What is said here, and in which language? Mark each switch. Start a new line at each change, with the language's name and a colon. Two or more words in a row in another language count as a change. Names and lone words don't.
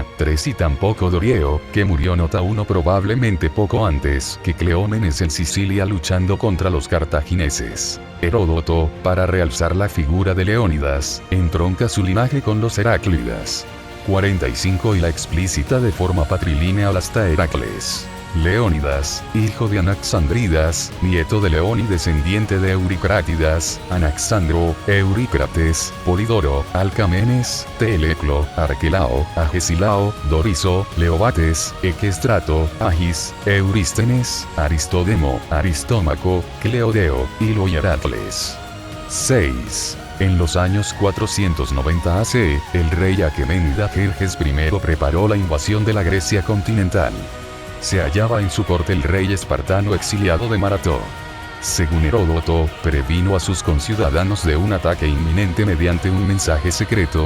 Spanish: 3 Y tampoco Dorieo, que murió. Nota 1 Probablemente poco antes que Cleómenes en Sicilia luchando contra los cartagineses. Heródoto, para realzar la figura de Leónidas, entronca su linaje con los Heráclidas. 45 Y la explícita de forma patrilineal hasta Heracles. Leónidas, hijo de Anaxandridas, nieto de León y descendiente de Euricrátidas, Anaxandro, Eurícrates, Polidoro, Alcamenes, Teleclo, Arquelao, Agesilao, Doriso, Leobates, Equestrato, Agis, Eurístenes, Aristódemo, Aristómaco, Cleodeo, Hilo y Heracles. 6. En los años 490 AC, el rey Aqueménida Jerjes I preparó la invasión de la Grecia continental. Se hallaba en su corte el rey espartano exiliado de Marató. Según Heródoto, previno a sus conciudadanos de un ataque inminente mediante un mensaje secreto.